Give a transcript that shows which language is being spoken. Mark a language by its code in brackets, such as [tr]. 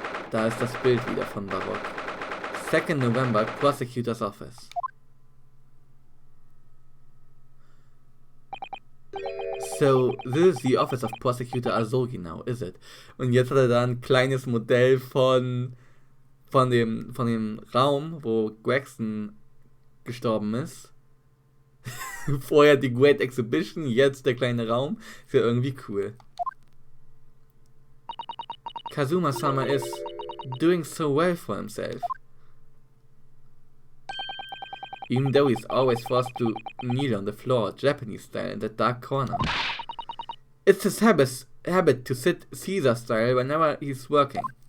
[de] Da ist das Bild wieder von Baroque. [en] 2nd November, Prosecutor's Office. So, this is the office of Prosecutor Asogi now, is it? [de] Und jetzt hat er da ein kleines Modell von dem Raum, wo Gregson gestorben ist. Vorher die Great Exhibition, jetzt der kleine Raum. Ist ja irgendwie cool. [en] Kazuma-sama is doing so well for himself. Even though he's always forced to kneel on the floor, Japanese style, in that dark corner. It's his habit to sit Caesar style whenever he's working.